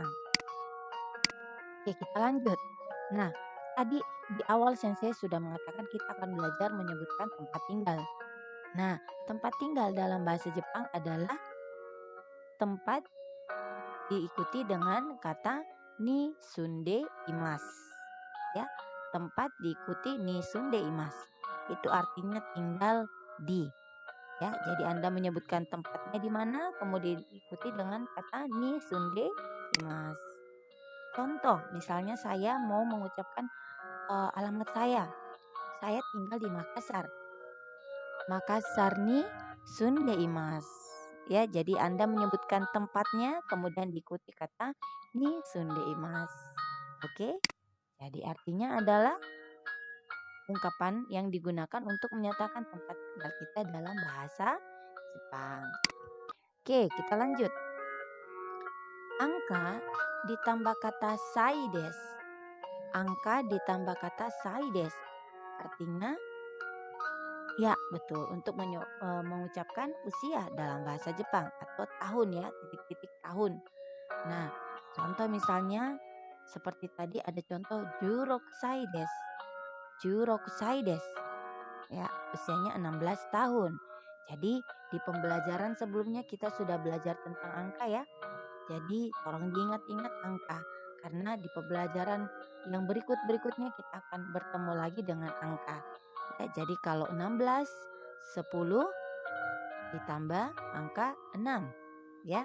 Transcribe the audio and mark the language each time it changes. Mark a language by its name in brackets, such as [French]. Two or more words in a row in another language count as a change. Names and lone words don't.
[Indonesian] Oke, kita lanjut. Nah, tadi di awal Sensei sudah mengatakan kita akan belajar menyebutkan tempat tinggal. Nah, tempat tinggal dalam bahasa Jepang adalah tempat diikuti dengan kata [Japanese] に住んでいます. [Indonesian] Ya, tempat diikuti [Japanese] に住んでいます. [Indonesian] Itu artinya tinggal di. Ya, jadi Anda menyebutkan tempatnya di mana, kemudian diikuti dengan kata [Japanese] に住んでいます. [Indonesian] Contoh, misalnya saya mau mengucapkan alamat saya. Saya tinggal di Makassar. [Japanese] Makassar ni sunde imasu. [Indonesian] Ya, jadi Anda menyebutkan tempatnya kemudian diikuti kata [Japanese] に住んでいます. [Indonesian] Oke? Jadi artinya adalah ungkapan yang digunakan untuk menyatakan tempat tinggal kita dalam bahasa Jepang. Oke, kita lanjut. Angka ditambah kata [Japanese] 歳です. [Indonesian] Angka ditambah kata [Japanese] 歳です. [Indonesian] Artinya Ya, betul. Untuk mengucapkan usia dalam bahasa Jepang atau tahun ya, titik-titik tahun. Nah, contoh misalnya seperti tadi ada contoh [Japanese] 十六歳です. 十六歳です. [Indonesian] Ya, usianya 16 tahun. Jadi di pembelajaran sebelumnya kita sudah belajar tentang angka ya. Jadi tolong diingat-ingat angka karena di pembelajaran yang berikut-berikutnya kita akan bertemu lagi dengan angka. Ya, jadi kalau 16, 10 ditambah angka 6 ya.